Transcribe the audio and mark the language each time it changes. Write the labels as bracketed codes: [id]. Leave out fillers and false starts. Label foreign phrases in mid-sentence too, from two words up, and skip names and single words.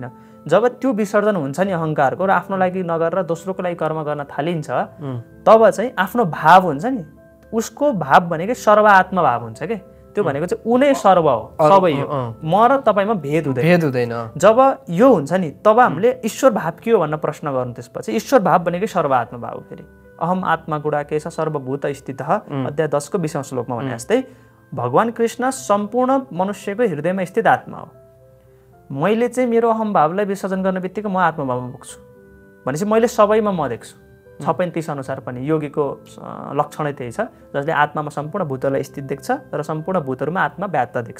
[ne] जब त्यो विसर्जन हुन्छ नि अहङ्कारको र आफ्नो लागि नगरेर दोस्रोको लागि कर्म गर्न थालिन्छ तब चाहिँ आफ्नो भाव हुन्छ नि उसको भाव भनेकै सर्वात्म भाव हुन्छ कि त्यो भनेको चाहिँ ऊ नै सर्व हो, सबै हो। म र तपाईँमा भेद हुँदैन। जब यो हुन्छ नि तब हामीले ईश्वर भाव के हो भनेर प्रश्न गर्नु। त्यसपछि ईश्वर भाव भनेकै सर्वआत्मा भाव। फेरि [sa] अहम आत्मा गुडाकेश सर्वभूत स्थितः [ne] अध्याय 10 को 20औं श्लोकमा भने जस्तै भगवान कृष्ण सम्पूर्ण मनुष्यको हृदयमा स्थित आत्मा हो। मैले चाहिँ मेरो अहम भावलाई विसर्जन गर्ने बित्तिकै म आत्मभावमा पुग्छु भनेपछि मैले सबैमा म देख्छु। 6:35 अनुसार पनि योगीको लक्षणै त्यही छ, जसले आत्मामा सम्पूर्ण भूतलाई स्थित देख्छ र सम्पूर्ण भूतहरूमा आत्मा व्याप्त देख्छ।